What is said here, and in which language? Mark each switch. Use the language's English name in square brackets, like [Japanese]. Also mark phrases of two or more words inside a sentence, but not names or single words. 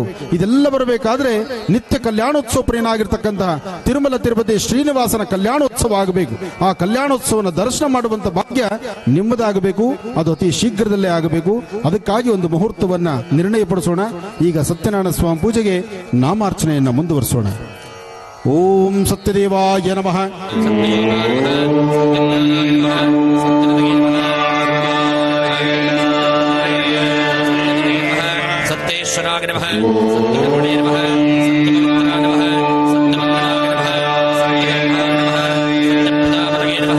[Kannada] ಇದೆಲ್ಲ ಬರಬೇಕಾದ್ರೆ ನಿತ್ಯ ಕಲ್ಯಾಣೋತ್ಸವ ಪ್ರಿಯನಾಗಿರ್ತಕ್ಕಂತಹ ತಿರುಮಲ ತಿರುಪತಿ ಶ್ರೀನಿವಾಸನ ಕಲ್ಯಾಣೋತ್ಸವ ಆಗಬೇಕು. ಆ ಕಲ್ಯಾಣೋತ್ಸವನ ದರ್ಶನ ಮಾಡುವಂತ ಭಾಗ್ಯ ನಿಮ್ಮದಾಗಬೇಕು. ಅದು ಅತಿ ಶೀಘ್ರದಲ್ಲೇ ಆಗಬೇಕು. ಅದಕ್ಕಾಗಿ ಒಂದು ಮುಹೂರ್ತವನ್ನ ನಿರ್ಣಯಪಡಿಸೋಣ. ಈಗ ಸತ್ಯನಾರಾಯಣ ಸ್ವಾಮಿ ಪೂಜೆಗೆ ನಾಮಾರ್ಚನೆಯನ್ನ ಮುಂದುವರಿಸೋಣ. [Sanskrit] ಓಂ ಸತ್ಯದೇವಾಯ ನಮಃ. ಸತ್ಯೇಶ್ವರಾಯ ನಮಃ. ಸತ್ಯಗುಣೇ ನಮಃ. ಸತ್ಯಗುಣಾಯ ನಮಃ. ಸತ್ಯಪ್ರದಾಯ ನಮಃ.